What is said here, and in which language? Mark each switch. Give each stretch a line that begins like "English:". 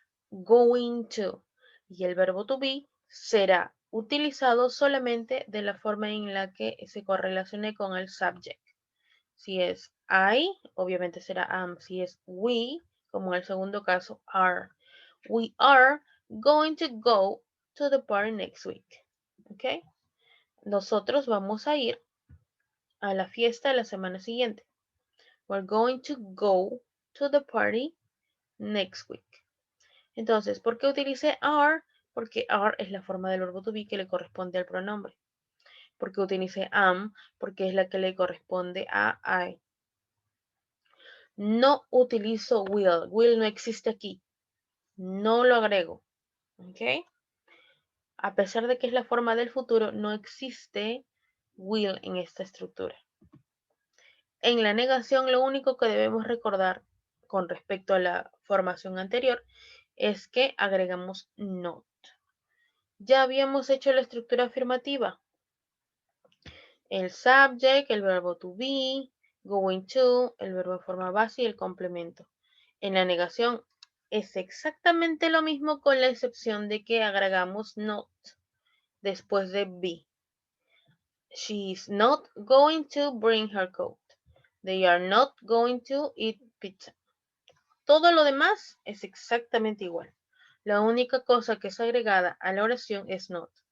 Spanish: Going to. Y el verbo to be será utilizado solamente de la forma en la que se correlacione con el subject. Si es I, obviamente será am. Si es we, como en el segundo caso, are.
English: We are going to go to the party next week. ¿Ok?
Spanish: Nosotros vamos a ir a la fiesta la semana siguiente.
English: We're going to go to the party next week.
Spanish: Entonces, ¿por qué utilicé are? Porque are es la forma del verbo to be que le corresponde al pronombre. Porque utilicé am, porque es la que le corresponde a I. No utilizo will. Will no existe aquí. No lo agrego. ¿Ok? A pesar de que es la forma del futuro, no existe will en esta estructura. En la negación, lo único que debemos recordar con respecto a la formación anterior es que agregamos not. Ya habíamos hecho la estructura afirmativa. El subject, el verbo to be, going to, el verbo en forma base y el complemento. En la negación es exactamente lo mismo con la excepción de que agregamos not después de be.
English: She's not going to bring her coat. They are not going to eat pizza.
Spanish: Todo lo demás es exactamente igual. La única cosa que es agregada a la oración es not.